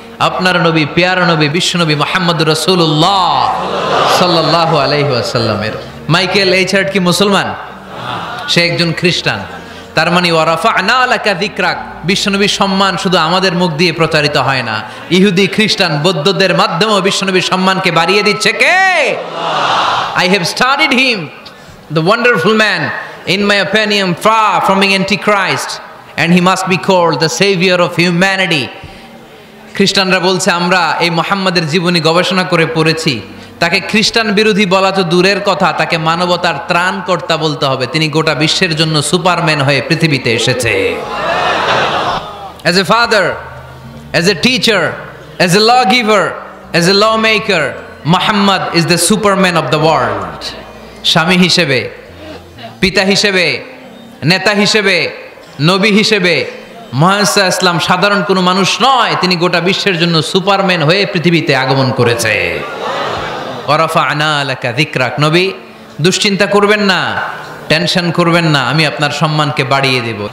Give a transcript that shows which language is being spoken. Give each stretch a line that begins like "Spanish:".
Bangla: আপনার নবী, পেয়ারা নবী, বিশ্বনবী মুহাম্মদুর রাসূলুল্লাহ সাল্লাল্লাহু আলাইহি ওয়াসাল্লামের। মাইকেল এইচআর কি মুসলমান? সে একজন খ্রিস্টান। তার মানে
Arabic: ওয়ারাফা'না লাকা যিকরাক,
Bangla: বিশ্বনবীর সম্মান শুধু আমাদের মুখ দিয়ে প্রচারিত হয় না, ইহুদি, খ্রিস্টান, বৌদ্ধদের মাধ্যমেও বিশ্বনবীর সম্মানকে বাড়িয়ে দিচ্ছে কে?
English: I have studied him, the wonderful man, in my opinion far from being antichrist, and he must be called the savior of humanity.
Bangla: খ্রিস্টানরা বলছে আমরা এই মুহাম্মাদের জীবনী গবেষণা করে পড়েছি, তাকে খ্রিস্টান বিরোধী বলা তো দূরের কথা, তাকে মানবতার ত্রাণকর্তা বলতে হবে। তিনি গোটা বিশ্বের জন্য সুপারম্যান হয়ে পৃথিবীতে এসেছে।
English: As a father, as a teacher, as a lawgiver, as a lawmaker, Muhammad is the superman of the world.
Bangla: স্বামী হিসেবে, পিতা হিসেবে, নেতা হিসেবে, নবী হিসেবে মুহাম্মদ ইসলাম সাধারণ কোনো মানুষ নয়, তিনি গোটা বিশ্বের জন্য সুপারম্যান হয়ে পৃথিবীতে আগমন করেছে।
Arabic: ওয়ারাফা'না লাকা যিকরাক,
Bangla: নবী দুশ্চিন্তা করবেন না, টেনশন করবেন না, আমি আপনার সম্মানকে বাড়িয়ে দেব।